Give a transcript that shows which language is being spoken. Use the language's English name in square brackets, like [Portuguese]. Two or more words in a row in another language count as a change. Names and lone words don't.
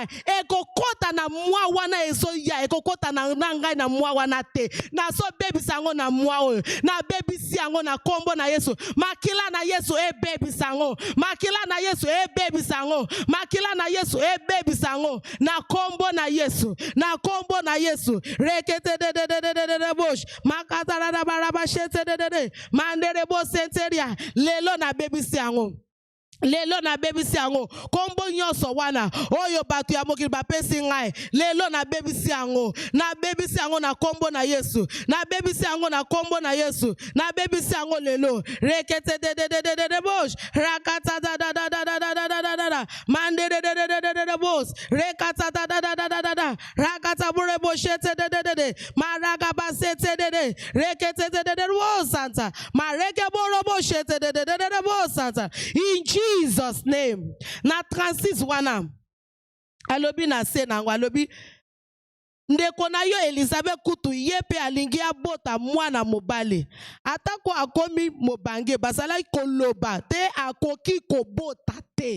[Lingala] Ekokota na mwa wana eso ya. Ekokota na ngai na mwa wana te. Na so bebisi yango na mwa oyo. Na bebisi yango na kombo na Yesu. Makila na Yesu bebisi yango. Makila na Yesu bebisi yango. Makila makila na Yesu ebebisa yango na kombo na Yesu, na kombo na Yesu. Rekete de bosh makata la baraba shete de mandere bo senteria lelo na bebisi yango. Lelo na bebisi yango kombo nyonso wana oyo batu ya mokili bapesi ngai lelo na bebisi yango na kombo na Yesu, na bebisi yango na kombo na Yesu, na bebisi yango lelo. Rekete de bosh rakata da mande de boss rekata da rakata bure boshete de maraga basete de rekete de boss santa mareke boro boshete de boss santa [English] in Jesus name. [Lingala] Na Francis wana alobi na se na alobi ndeko na yo Elizabeth kutu yepe alingi abota mwana mobali atako akomi mobange basala koloba te akoki kobota te.